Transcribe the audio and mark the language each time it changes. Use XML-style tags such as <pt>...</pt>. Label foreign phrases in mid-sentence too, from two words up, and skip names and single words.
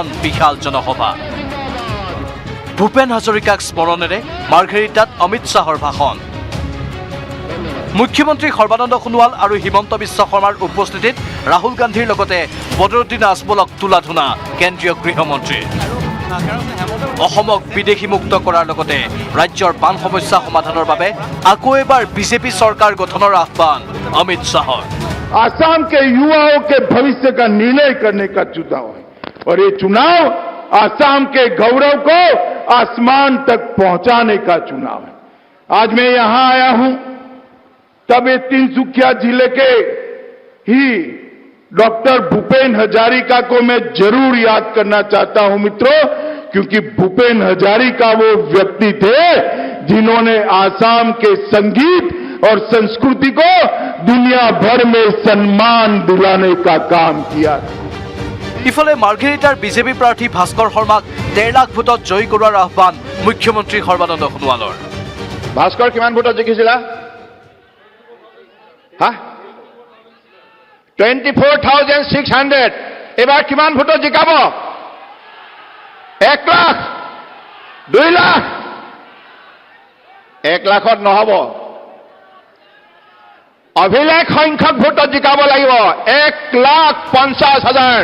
<as>বিশাল জনসভা ভূপেন হাজৰিকাক স্মৰণেৰে মাৰ্ঘেৰিটাত অমিত শাহৰ ভাষণ মুখ্যমন্ত্ৰী সৰ্বানন্দ সোণোৱাল আৰু হিমন্ত বিশ্ব শৰ্মাৰ উপস্থিতিত ৰাহুল গান্ধীৰ লগতে বদৰুদ্দিন আজমলক তোলা-ধুনা কেন্দ্ৰীয় গৃহমন্ত্ৰী অসমক বিদেশীমুক্ত কৰাৰ লগতে ৰাজ্যৰ বান সমস্যা সমাধানৰ বাবে আকৌ এবাৰ বিজেপি চৰকাৰ গঠনৰ আহ্বান অমিত শাহৰ</as> <hi>आसाम के युवाओं के भविष्य का निर्णय करने का चुनाव है और ये चुनाव आसाम के गौरव को आसमान तक पहुंचाने का चुनाव है। आज मैं यहां आया हूं तब ये तिनसुकिया जिले के ही डॉक्टर भूपेन हजारिका को मैं जरूर याद करना चाहता हूं मित्रों, क्योंकि भूपेन हजारिका वो व्यक्ति थे जिन्होंने आसाम के संगीत और संस्कृति को दुनिया भर में सम्मान दिलाने का काम किया।</hi> <as>ইফালে মাৰ্ঘেৰিটাৰ বিজেপি প্ৰাৰ্থী ভাস্কৰ শৰ্মাক 1.5 লাখ ভোটত জয়ী কৰাৰ আহ্বান মুখ্যমন্ত্ৰী সৰ্বানন্দ সোণোৱালৰ ভাস্কৰ কিমান ভোটত জিকিছিলা হা 24,600 এবাৰ কিমান ভোটত জিকাব 1 লাখ 2 লাখ 1 লাখত নহব অভিলেখ সংখ্যক ভোটত জিকাব লাগিব 1,50,000</as>